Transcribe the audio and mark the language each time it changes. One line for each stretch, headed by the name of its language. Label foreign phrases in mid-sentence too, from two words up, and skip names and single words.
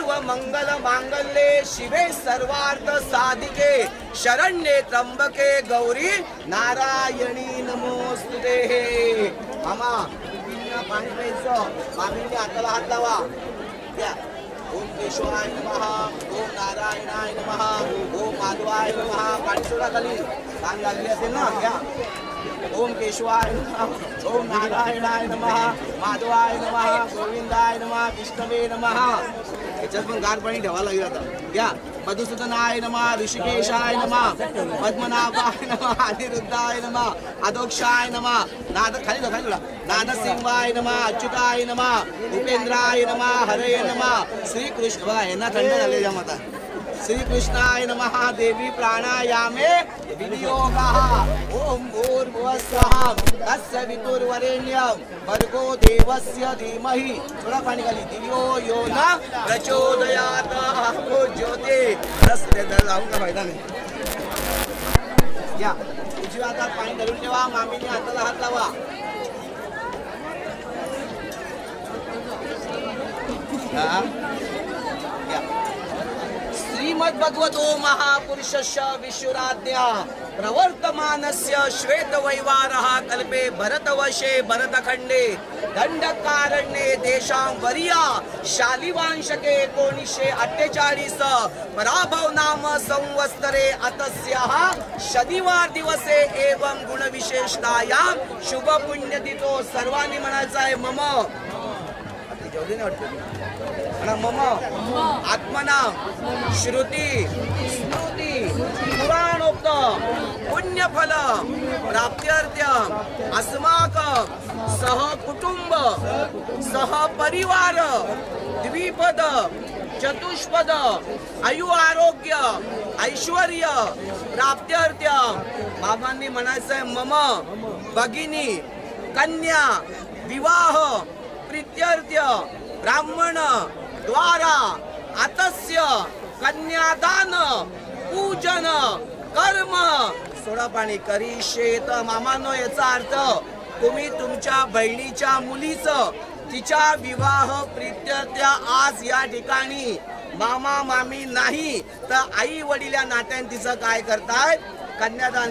Sanskrit: मंगल मांगल्ये शिवे सर्वार्थ साधिके शरण्ये त्र्यंबके गौरी नारायणी नमोस्तुते.
Marathi: मामा पाणी प्यायचं. मामीने हाताला हात लावा. द्या.
Sanskrit: ओम केशवाय नमः, ओम नारायणाय नमः, ओम माधवाय नमः.
Marathi: पाणी सोडा खाली. कान लागली असेल ना, घ्या.
Sanskrit: ओम केशवाय नमः, ओम नारायणाय नमः, माधवाय नमः, गोविंदाय नमः, विष्णवे नमः.
Marathi: याच्यात पण गार पाणी ठेवावं लागेल आता. घ्या.
Sanskrit: मधुसूदनाय नमः, ऋषिकेशाय नमः, पद्मनाभाय नमः, अनिरुद्धाय नमः, अधोक्षाय नमः,
Marathi: खाली थोडा
Sanskrit: नादसिंहाय नमः, अच्युताय नमः, उपेंद्राय नमः, हरे नमः, श्रीकृष्ण.
Marathi: बघा यांना थंड झाले या माता.
Sanskrit: श्रीकृष्णाय नमः. देवी प्राणायामे विनियोगः. ओम भूर्भुवः स्वः तस्य वितुर्वरेण्यं भर्गो देवस्य धीमहि.
Marathi: थोडा पाणी खाली.
Sanskrit: धियो यो न प्रचोदयात्.
Marathi: हो ज्योती रस्ते लावून फायदा नाही. या उजव्या हातात पाणी धरून ठेवा. मामीने हाताला हात लावा.
Sanskrit: श्रीमद्भगवतो महापुरुषस्य विश्वराज्ञा प्रवर्तमानस्य श्वेतवैवारः कल्पे भरतवशे भरतखंडे दंडकारण्ये देशां वरिया शालिवांशके 1948 पराभव नाम संवत्सरे अतस्याः शनिवार दिवसे एवं गुणविशेषतायां शुभ पुण्यतिथो.
Marathi: सर्वांनी म्हणायचं आहे
Sanskrit: मम मम आत्मना श्रुती स्मृती पुराणोक्त पुण्यफल प्राप्त्यर्थम अस्माकं सह कुटुंब सह परिवार द्विपद चतुष्पद आयु आरोग्य ऐश्वर्य प्राप्त्यर्थम.
Marathi: बाबांनी म्हणायचंय
Sanskrit: मम भगिनी कन्या विवाह प्रीत्यर्थ ब्राह्मण द्वारा आतस्य कन्यादान पूजन कर्म
Marathi: सोडा पाणी
Sanskrit: करीशेत.
Marathi: मामानो याचा अर्थ तुम्ही तुमच्या बहिणीच्या मुलीचं तिच्या विवाह प्रीत्यर्थ आज या ठिकाणी मामा मामी नाही तर आई वडील या नात्याने तिचं काय करतायत कन्यादान.